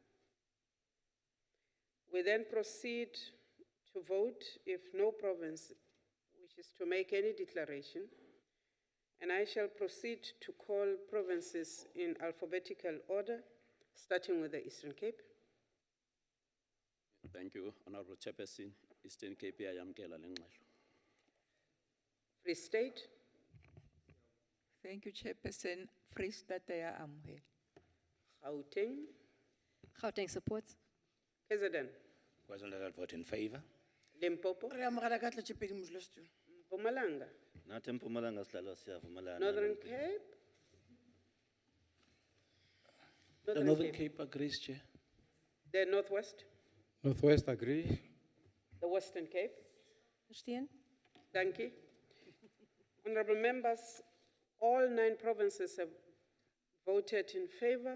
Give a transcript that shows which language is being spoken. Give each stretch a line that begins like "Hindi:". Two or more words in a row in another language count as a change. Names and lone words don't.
English: We then proceed to vote if no province wishes to make any declaration, and I shall proceed to call provinces in alphabetical order, starting with the Eastern Cape. Thank you, Honorable Chairperson.
Xhosa: Eastern Cape, iyayamkela le ngxelo.
English: Free State. Thank you, Chairperson. Free State amogela. Gauteng. Gauteng support. KZN. KwaZulu-Natal vote in favor. Limpopo.
Northern Sotho: Re amogela ka tla tshepedi modulasetulo.
English: Mpumalanga.
Zulu: Nathi Mpumalanga sihlala siyavumelana.
English: Northern Cape. The Northern Cape agrees, Chair. The Northwest. Northwest agree. The Western Cape.
Afrikaans: Verstaan?
English: Thank you. Honorable members, all 9 provinces have voted in favor.